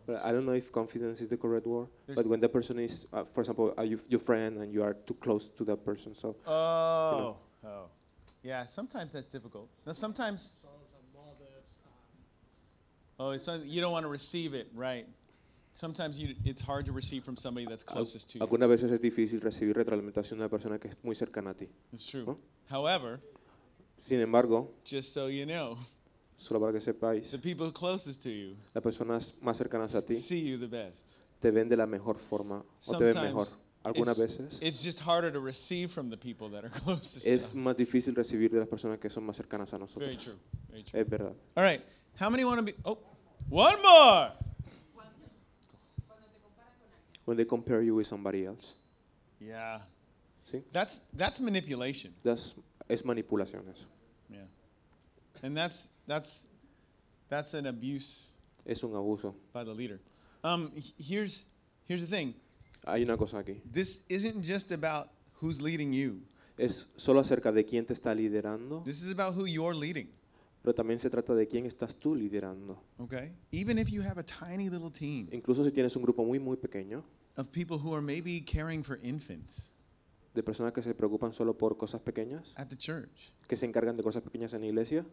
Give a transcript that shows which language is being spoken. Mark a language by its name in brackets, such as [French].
[English] But I don't know if confidence is the correct word. There's but when the person is, for example, your friend and you are too close to that person, so. Oh. You know. Oh. Yeah, sometimes that's difficult. Now, sometimes. Oh, it's you don't want to receive it, right? Sometimes it's hard to receive from somebody that's closest to you. [Spanish] Algunas veces es difícil recibir retroalimentación de una persona que es muy cercana a ti. [English] It's true. However, [Spanish] sin embargo, [English] just so you know, [Spanish] solo para que sepáis, [English] the people closest to you, [Spanish] las personas más cercanas a ti, [English] see you the best. [Spanish] Te ven de la mejor forma o te ven mejor. algunas veces. [English] It's just harder to receive from the people that are closest. [Spanish] Es más difícil recibir de las personas que son más cercanas a nosotros. [English] Very true. Very true. [Spanish] Es verdad. [English] All right. How many want to be? Oh, one more. When they compare you with somebody else. Yeah. See? That's manipulation. [Spanish] Es manipulación eso. [English] Yeah. And that's an abuse. [Spanish] Es un abuso. [English] By the leader. Here's the thing. [Spanish] Hay una cosa aquí. [English] This isn't just about who's leading you. [Spanish] Es solo acerca de quién te está liderando. [English] This is about who you're leading. [Spanish] Pero también se trata de quién estás tú liderando. [English] Okay. Even if you have a tiny little team. [Spanish] Incluso si tienes un grupo muy muy pequeño. [English] Of people who are maybe caring for infants. [Spanish] De personas que se preocupan solo por cosas pequeñas. [English] At the church. [Spanish] Que se encargan de cosas pequeñas en la iglesia.